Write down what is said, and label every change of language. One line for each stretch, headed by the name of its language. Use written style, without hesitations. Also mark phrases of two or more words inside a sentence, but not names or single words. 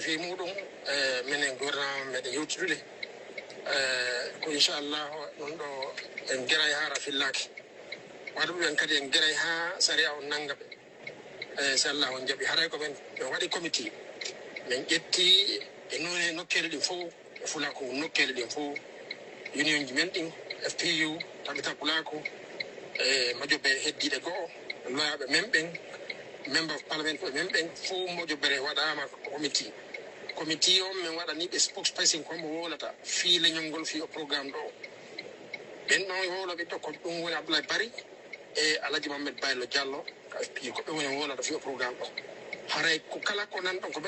Fula: fi muɗum minen gouvernement meɗen yewtitude ko inchallahu ɗum ɗo en gueray ha rafillaki waɗa ɗum en kadi en gueray ha saria o nangga ɓe so allah on jaaɓi haray ko men ɓe waɗi comité min ƴetti e none nokkele ɗin fof e fulako nokkele ɗin fof union ji men ɗin FPU tabita pulako e mojoɓe heddiɗe go'o loyaɓe men ɓen
English: member of parliament
Fula: ɓe men ɓen fof mojoɓere waɗama comité on min waɗaniɓe spokesperson kombo wolata fi leñol ngol fi o programme ɗo ɓen ɗon woloɓe ɗo ko ɗum woni Abdoulaye Bari e Alaji Mohamed Baylo Diallo ka FPU ko ɓe woni wolata fi o programme ɗo haray ko kala ko nan ɗon ko ɓen